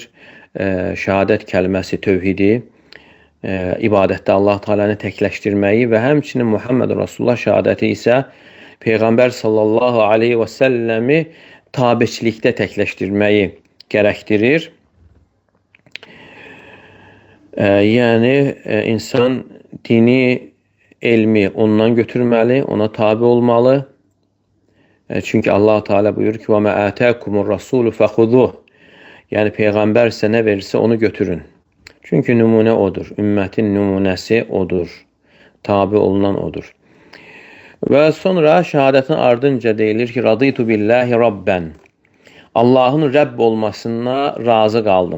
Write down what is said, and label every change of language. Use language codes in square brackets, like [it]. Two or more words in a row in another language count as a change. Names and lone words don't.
[az] Şəhadət kəlməsi tövhidi, ibadətdə Allah Teala'nı təkləşdirməyi və həmçinin Muhammed Rasulullah şəhadəti isə Peyğəmbər [ar] صلى الله عليه وسلم [az] tabiçilikdə təkləşdirməyi gərəkdirir. Yəni insan dini elmi ondan götürməli, ona tabi olmalı. Çünki Allah Teala buyurur ki, [ar] وَمَا آتَاكُمُ الرَّسُولُ فَخُذُوهُ. [az] Yəni Peyğəmbər sizə nə verirsə onu götürün. Çünki nümunə odur, ümmətin nümunəsi odur, tabi olunan odur. Və sonra şəhadətin ardınca deyilir ki, [ar] رضيت بالله ربا. [az] Allahın Rəbb olmasına razı qaldım.